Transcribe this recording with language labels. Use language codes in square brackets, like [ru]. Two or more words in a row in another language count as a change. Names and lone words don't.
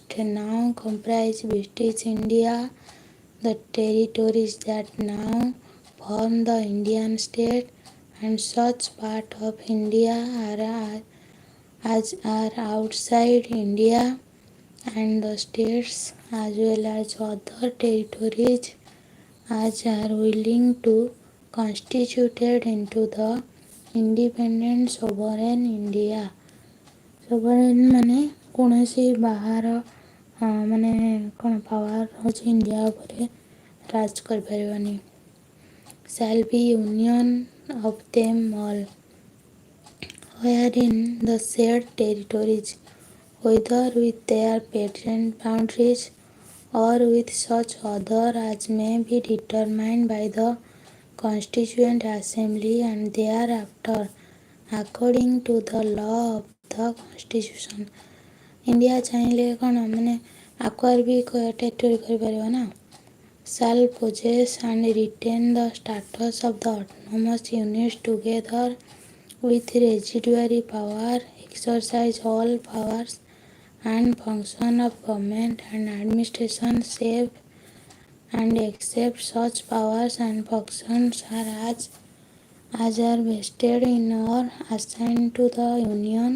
[en] now comprise British India, the territories that now form the Indian state, and such part of India as are outside India, and the states as well as other territories as are willing to constituted into the independent sovereign India. [or] sovereign ମାନେ କୌଣସି ବାହାର ମାନେ କ'ଣ ପାୱାର ହେଉଛି ଇଣ୍ଡିଆ ଉପରେ ରାଜ କରିପାରିବନି। [en] shall be union of them all, wherein the said territories, whether with their present boundaries or with such other as may be determined by the Constituent Assembly and thereafter according to the law of the Constitution। [or] ଇଣ୍ଡିଆ ଚାହିଁଲେ କ'ଣ ମାନେ ଆକ୍ୱାର ବି ଟେରିଟୋରି କରିପାରିବ ନା। [en] shall possess and retain the status of the autonomous units together with residuary power, exercise all powers and function of government and administration save and except such powers and functions as are vested in or assigned to the unions